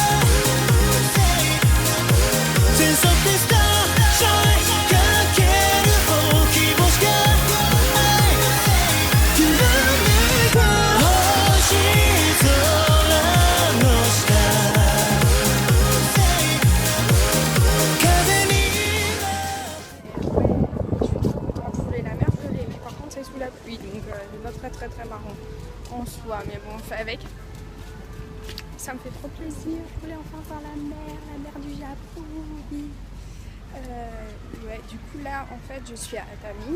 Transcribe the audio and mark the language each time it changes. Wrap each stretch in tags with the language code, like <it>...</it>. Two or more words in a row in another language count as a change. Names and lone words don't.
<ja>全速でスターシャイかけるほきぼしがきらめく星空の下風にな</ja> <fr>Je suis trop contente, je voulais la mer gelée, mais par contre c'est sous la pluie, donc c'est pas très marrant en soi, mais bon on fait avec. Ça me fait trop plaisir, je voulais enfin voir la mer du Japon. Ouais, du coup là en fait je suis à Atami.</fr>